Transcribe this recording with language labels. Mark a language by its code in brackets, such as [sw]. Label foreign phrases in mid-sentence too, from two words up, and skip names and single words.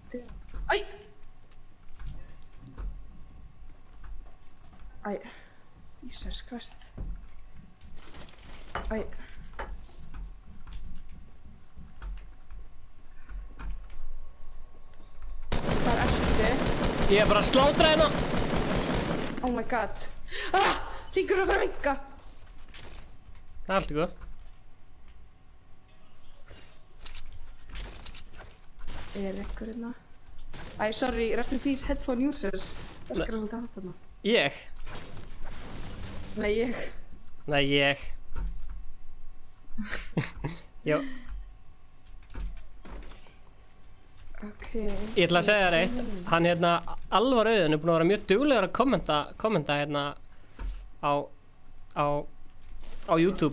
[is] Æ. Æ. [en] Jesus Christ. [is] Æ. Hvar ertu? Ég er bara að slátra hérna. [en] Oh my god. Ah! [is] Hringurinn að fara að vinka. Það er allt í góð. Er ykkur hérna? Æ, [en] sorry, rest in peace headphone users. [is] Það skar svolítið hátt þarna. Ég? Nei, ég. Nei, ég. Jó. Ok. Ég ætla að segja þér eitt. Hann hérna, Alvar Auðun er búinn að vera mjög duglegur að kommenta hérna á YouTube